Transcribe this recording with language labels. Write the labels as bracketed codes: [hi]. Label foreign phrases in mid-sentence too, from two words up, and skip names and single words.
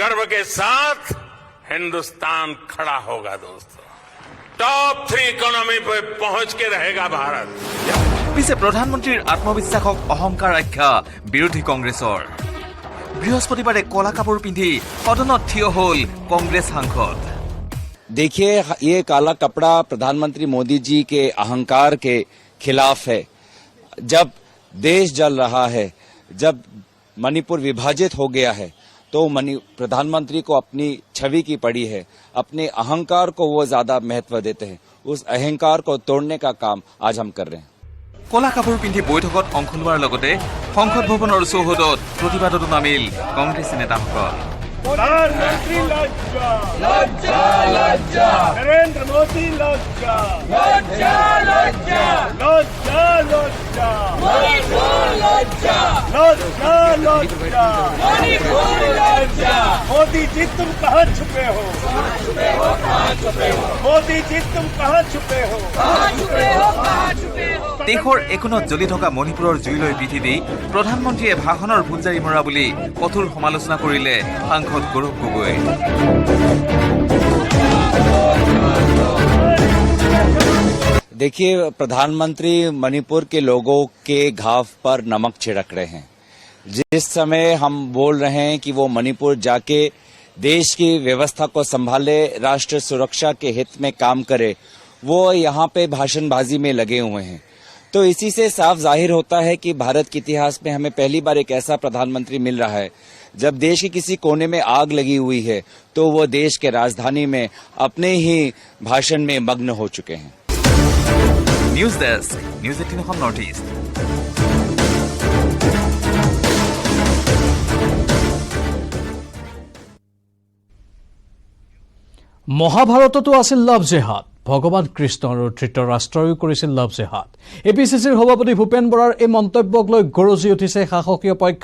[hi] के साथ हिंदुस्तान खड़ा होगा दोस्तों। टॉप 3 इकोनॉमी पे पहुंच के रहेगा भारत। [as] পিছে প্ৰধানমন্ত্ৰীৰ আত্মবিশ্বাসক অহংকাৰ আখ্যা বিৰোধী কংগ্ৰেছৰ। বৃহস্পতিবাৰে কলা কাপোৰ পিন্ধি সদনত থিয় হ'ল কংগ্ৰেছ সাংসদ। [hi] देखिए, ये काला कपड़ा प्रधानमंत्री मोदी जी के अहंकार के खिलाफ है। जब देश जल रहा है, जब मणिपुर विभाजित हो गया है, तो प्रधानमंत्री को अपनी छवि की पड़ी है, अपने अहंकार को वो ज्यादा महत्व देते हैं। उस अहंकार को तोड़ने का काम आज हम कर रहे हैं। [as] কলা কাপোৰ পিন্ধি বৈঠকত অংশ লোৱাৰ লগতে সংসদ ভৱনৰ চৌহদত প্ৰতিবাদতো নামিল কংগ্ৰেছী নেতাসকল। [hi] प्रधानमंत्री लज्जा लज्जा लज्जा नरेंद्र मोदी लज्जा लज्जा लज्जा लज्जा लज्जा मणिपुर लज्जा लज्जा लज्जा मणिपुर लज्जा मोदी जी तुम कहाँ छुपे हो मोदी जी तुम कहाँ छुपे हो [as] দেশৰ একোণত জ্বলি থকা মণিপুৰৰ জুইলৈ পিঠি দি প্ৰধানমন্ত্ৰীয়ে ভাষণৰ ভুলজাৰি মৰা বুলি কঠোৰ সমালোচনা কৰিলে সাংসদ গৌৰৱ গগৈ। [hi] देखिए, प्रधानमंत्री मणिपुर के लोगों के घाव पर नमक छिड़क रहे हैं। जिस समय हम बोल रहे हैं कि वो मणिपुर जाके देश की व्यवस्था को संभाले, राष्ट्र सुरक्षा के हित में काम करे, वो यहाँ पे भाषणबाजी में लगे हुए हैं। तो इसी से साफ जाहिर होता है कि भारत के इतिहास में हमें पहली बार एक ऐसा प्रधानमंत्री मिल रहा है जब देश के किसी कोने में आग लगी हुई है तो वो देश के राजधानी में अपने ही भाषण में मग्न हो चुके हैं। [en] news desk, News 18 North East. [as] মহাভাৰততো আছিল [en] love jihad. [as] ভগৱান কৃষ্ণ আৰু ধৃতৰাষ্ট্ৰয়ো কৰিছিল [en] love jihad. [as] এপিচিচিৰ সভাপতি ভূপেন বৰাৰ এই মন্তব্যক লৈ গৰজি উঠিছে শাসকীয় পক্ষ।